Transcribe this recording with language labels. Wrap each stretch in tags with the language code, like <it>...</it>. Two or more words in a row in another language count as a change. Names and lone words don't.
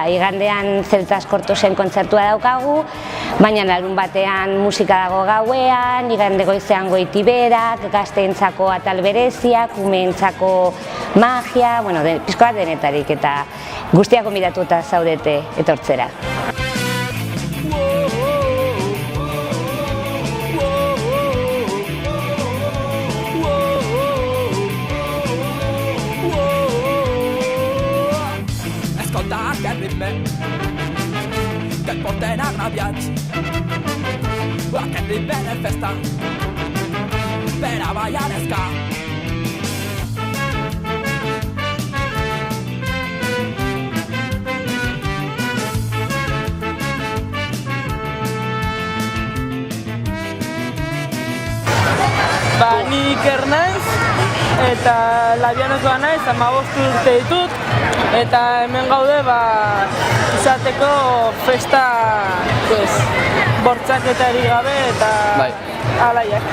<eu>Igandean Zeltas Kortosen kontzertua daukagu, baina larun batean musika dago gauean, igande goizean goitiberak, gazteentzako atal bereziak, umeentzako magia, pizko bat denetarik, eta guztiak gonbidatuta zaudete etortzera.</eu> <ca>Escolta aquest ritme que et porten agraviats. Aquest ritme de festa per a ballar ska.</ca> <eu>Ni Iker naiz, eta Labianokoa naiz, 15 urte ditut, eta hemen gaude izateko festa bortxaketarik gabe eta alaiak.</eu>